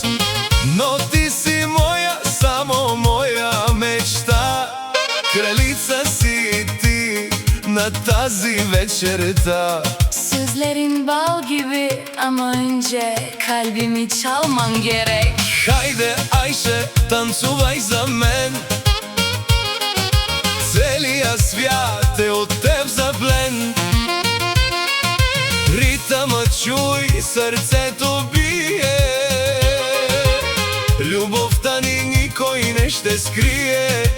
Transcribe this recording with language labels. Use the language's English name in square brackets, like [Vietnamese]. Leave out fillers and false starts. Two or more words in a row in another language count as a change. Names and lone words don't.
[Bulgarian] Но ти си моя, само моя мечта, кралица си ти на тази вечерта. [Turkish] Sözlerin bal gibi ama önce kalbimi çalman gerek. [Bulgarian] Хайде, Аише, танцувай за мен, целият свят е от теб заплен. Ритъмът чуй, сърцето bие, любовта ни никой не ще скрие.